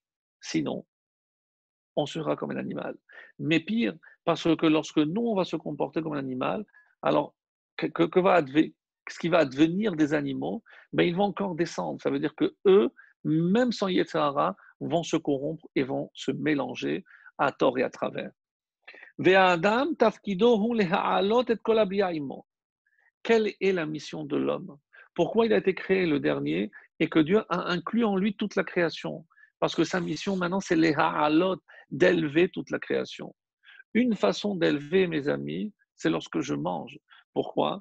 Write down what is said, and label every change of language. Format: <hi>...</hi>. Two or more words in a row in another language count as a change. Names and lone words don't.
<fr>Sinon, on sera comme un animal. Mais pire, parce que lorsque nous, on va se comporter comme un animal, alors ce qui va advenir des animaux? Ben, ils vont encore descendre. Ça veut dire que eux, même sans Yetzirah, vont se corrompre et vont se mélanger à tort et à travers.</fr> <he>והאדם תפקידו הוא להעלות את כל הבריאה עמו.</he> <fr>Quelle est la mission de l'homme? Pourquoi il a été créé le dernier et que Dieu a inclus en lui toute la création? Parce que sa mission maintenant, c'est les ha'alot, d'élever toute la création. Une façon d'élever, mes amis, c'est lorsque je mange. Pourquoi?</fr>